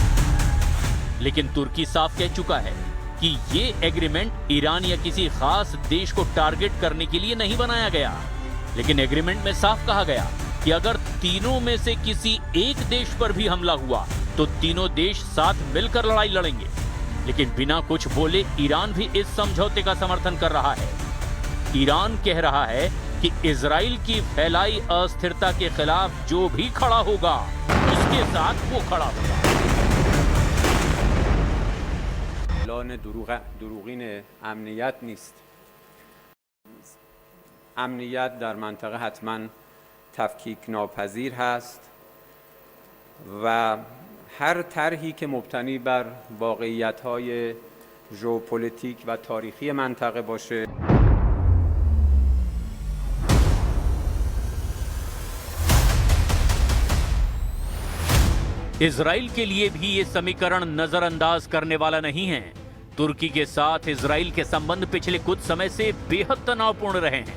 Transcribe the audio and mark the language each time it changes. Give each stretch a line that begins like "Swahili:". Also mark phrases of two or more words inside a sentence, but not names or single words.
Hindi: लेकिन तुर्की साफ कह चुका है कि ये एग्रीमेंट ईरान या किसी खास देश को टारगेट करने के लिए नहीं बनाया गया, लेकिन एग्रीमेंट में साफ कहा गया कि अगर तीनों में से किसी एक देश पर भी हमला हुआ तो तीनों देश साथ मिलकर लड़ाई लड़ेंगे। लेकिन बिना कुछ बोले ईरान भी इस समझौते का समर्थन कर रहा है। ईरान कह रहा है कि इजराइल की फैलाई अस्थिरता के खिलाफ जो भी खड़ा होगा उसके साथ वो खड़ा होगा।
Persian: اعلان دروغین امنیت نیست. امنیت در منطقه حتما تفکیک ناپذیر هست و هر طرحی که مبتنی بر واقعیت‌های ژئوپلیتیک و تاریخی منطقه باشه
Hindi: इजराइल के लिए भी ये समीकरण नजरअंदाज करने वाला नहीं है। तुर्की के साथ इजराइल के संबंध पिछले कुछ समय से बेहद तनावपूर्ण रहे हैं।